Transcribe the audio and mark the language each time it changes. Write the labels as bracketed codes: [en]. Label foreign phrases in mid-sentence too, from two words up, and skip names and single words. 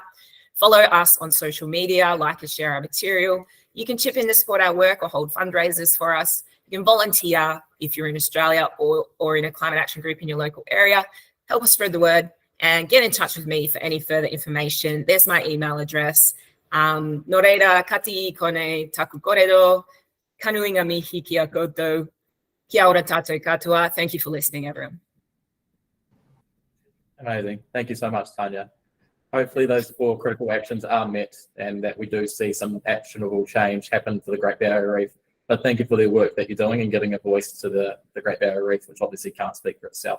[en] Follow us on social media, like and share our material. You can chip in to support our work or hold fundraisers for us. You can volunteer if you're in Australia or in a climate action group in your local area. Help us spread the word and get in touch with me for any further information. There's my email address. [mi] Noreira kati kone taku koredo, kanuinga mihi kia koutou, kia ora tātou katoa. [en] Thank you for listening, everyone. Amazing. Thank you so much, Tanya. Hopefully those 4 critical actions are met and that we do see some actionable change happen for the Great Barrier Reef. But thank you for the work that you're doing and giving a voice to the Great Barrier Reef, which obviously can't speak for itself.